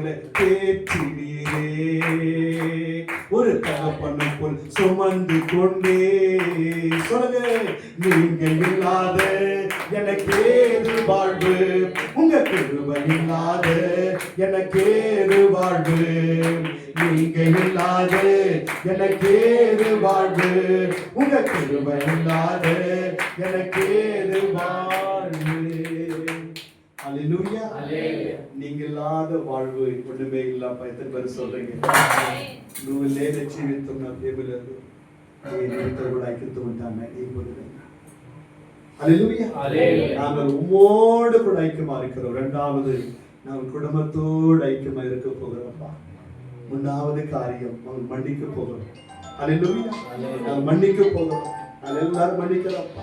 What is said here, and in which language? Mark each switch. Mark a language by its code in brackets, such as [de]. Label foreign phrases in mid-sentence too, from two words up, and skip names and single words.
[ta] தேற்றினீரே, ஒரு தகப்பனை போல் சுமந்து கொண்டே, சொல்லுங்க, நீங்க இல்லாத எனக்கேது வாழ்வு, உங்க கிருபை இல்லாத எனக்கேது வாழ்வு, நீங்க இல்லாத எனக்கேது வாழ்வு, உங்க கிருபை இல்லாத எனக்கேது வாழ்வு. ஹல்லேலூயா. நீங்க இல்லாத வாழ்வு ஒண்ணுமே இல்லப்பா. எத்தனை பேர் சொல்றீங்க? [te] నువ్వు లేని జీవితం నాకు ఏమీ లేదు, నేను కూడా ఐక్యత ఉంటాను. [ta] நாங்கள் உம்மோடு கூட ஐக்கியமா இருக்கிறோம். இரண்டாவது, நாங்கள் குடும்பத்தோடு ஐக்கியமா இருக்க போகிறோம்ப்பா. மூன்றாவது காரியம், நாங்கள் மன்னிக்க போகிறோம். ஹல்லேலூயா. நாங்கள் மன்னிக்க போகிறோம். நாங்கள் எல்லாரும் மன்னிக்கிறோம்ப்பா.